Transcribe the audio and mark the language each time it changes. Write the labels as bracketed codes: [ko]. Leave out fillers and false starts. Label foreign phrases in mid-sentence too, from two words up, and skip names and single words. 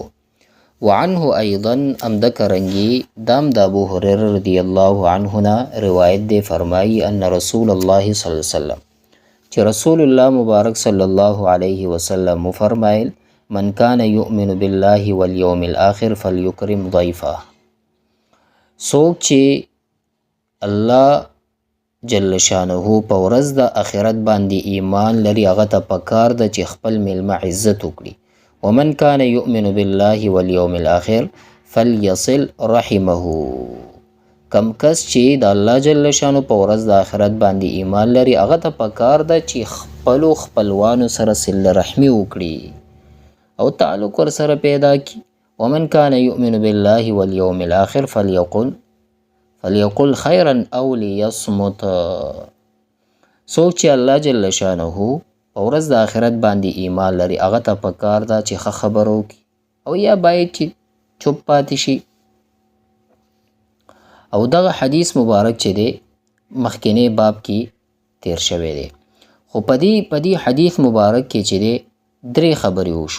[ar] وعنه ایضا [ps] امدکرنگی دام د ابو هريره [ar] رضی الله عنه [ps] نه روایت دی، فرمایی [ar] ان رسول الله صلی الله علیه وسلم [ps] چې رسول الله مبارک [ar] صلی الله علیه وسلم [ps] فرمایل [ar] من کان یؤمن بالله والیوم الاخر فلیکرم ضیفه، [ps] څوک چې الله [ar] جل شانه [ps] په ورځ د آخرت باندې ایمان لري هغه ته پکار ده چې خپل میلمه عزت وکړي. [ar] ومن کان یؤمن بالله والیوم الاخر فلیصل رحمه، [ps] کم کس چې د الله [ar] جل شانه [ps] په ورځ د آخرت باندې ایمان لري هغه ته پکار ده چې خپلو خپلوانو سره صله رحمي وکړي او تعلق ورسره پیدا کړي. [ar] ومن کان یؤمن بالله والیوم الاخر فلیقل خیرا او لیصمت، [ps] څوک چې الله [ar] جل شانه [ps] په ورځ د آخرت باندې ایمان لري هغه ته پکار ده چې ښه خبره وکړي او یا باید چې چوپ پاتې شي. او دغه حدیث مبارک چې دی مخکینی باب کې تیر شوی دی، خو په دې حدیث مبارک کې چې دی درې خبرې وشو.